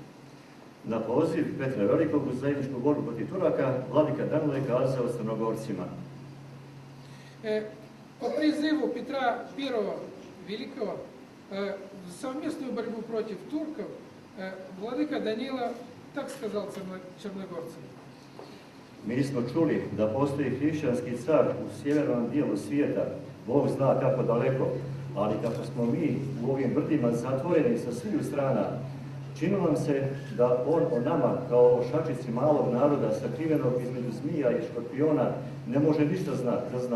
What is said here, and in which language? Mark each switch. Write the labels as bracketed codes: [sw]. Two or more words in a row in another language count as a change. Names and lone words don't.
[sr] Na poziv Petra Velikog u zajedničku borbu protiv Turaka, vladika Danilo je kazao Crnogorcima: [ru] По призыву Петра I Великого в совместную борьбу против турков владыка Данила так сказал черногорцам. [sr] Mi smo čuli da postoji hrišćanski car u sjevernom dijelu svijeta, Bog zna kako daleko, ali kako smo mi u ovim brdima zatvoreni sa sviju strana, činilo nam se da on o nama, kao o šačici malog naroda sakrivenog između zmija i škorpiona, ne može ništa da zna.